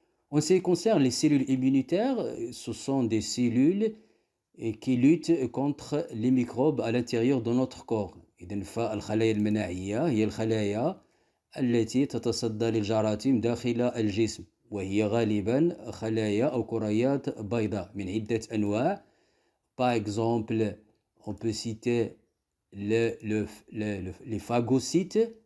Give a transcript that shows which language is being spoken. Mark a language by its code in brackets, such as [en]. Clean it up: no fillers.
[fr] En ce qui concerne les cellules immunitaires, ce sont des cellules qui luttent contre les microbes à l'intérieur de notre corps. [ar] إذن فالخلايا المناعية هي الخلايا التي تتصدى للجراثيم داخل الجسم، وهي غالبا خلايا أو كريات بيضاء من عدة أنواع. [fr] Par exemple, on peut citer les phagocytes.